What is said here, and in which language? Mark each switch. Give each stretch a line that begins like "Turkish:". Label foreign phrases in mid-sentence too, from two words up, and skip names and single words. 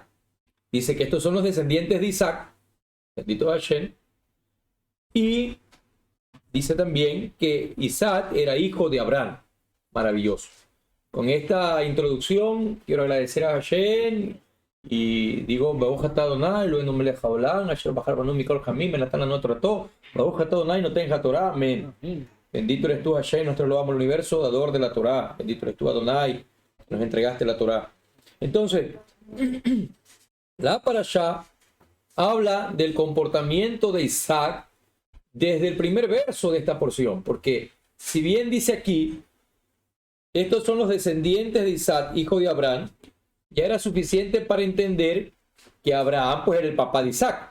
Spanish: Dice que estos son los descendientes de Isaac, bendito Hashem, y dice también que Isaac era hijo de Abraham. Maravilloso. Con esta introducción quiero agradecer a Hashem y digo,
Hebrew: ברוך אתה ה' אלהינו מלך העולם אשר בחר בנו מכל העמים ונתן לנו תורתו ברוך אתה ה' נותן התורה,
Spanish: amén. Bendito eres tú, Hashem, nuestro lo amo el universo, dador de la Torah. Bendito eres tú, Adonai, nos entregaste la Torah. Entonces, la parashá habla del comportamiento de Isaac desde el primer verso de esta porción, porque si bien dice aquí, estos son los descendientes de Isaac, hijo de Abraham, ya era suficiente para entender que Abraham pues era el papá de Isaac.